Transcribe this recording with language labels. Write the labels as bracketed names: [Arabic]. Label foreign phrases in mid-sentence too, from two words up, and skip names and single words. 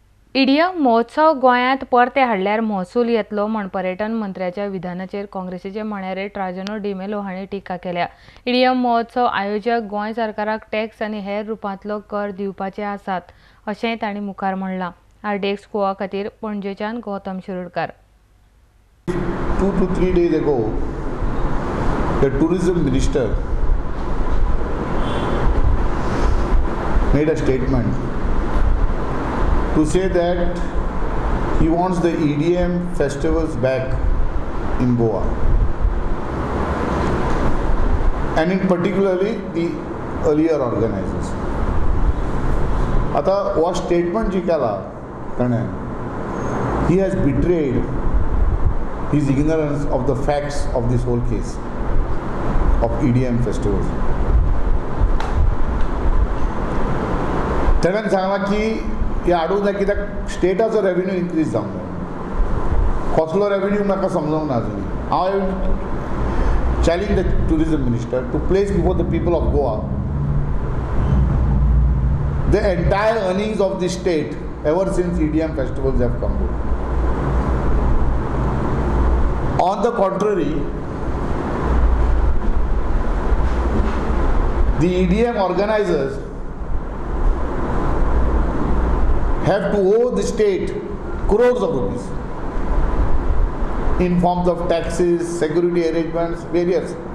[Konkani] इडियम महोत्सव गोंयांत परते हाडल्यार महसूल येतलो म्हण पर्यटन मंत्र्याच्या विधानाचेर काँग्रेसीचे म्हणयारे राजनो डी मेलो हांणी टिका केल्या. इडियम महोत्सव आयोजक गोंय सरकाराक टॅक्स आनी हेर रुपांतलो कर दिवपाचे आसात अशेंय तांणी मुखार म्हणलां. आरडीएक्स गोवा खातीर पणजेच्यान गौतम शिरोडकार. [English] 2 to 3 days ago, the tourism minister made a statement to say that he wants the EDM festivals back in Goa, and in particularly the earlier organizers. [Konkani] आता वो statement जी केला ताणें, [English] he has betrayed his ignorance of the facts of this whole case of EDM festivals. [Konkani] ताणें सांगलां की हे हाडूंक जाय कित्याक स्टेटाचो [English] revenue increase [Konkani] जावंक जाय. कसलो रेवेन्यू म्हाका समजूंक ना अजुनी. [English] हांव challenge the tourism minister to place before the people of Goa the entire earnings of the state ever since EDM festivals have come. On the contrary, the EDM organizers have to owe the state crores of rupees in forms of taxes, security arrangements, various.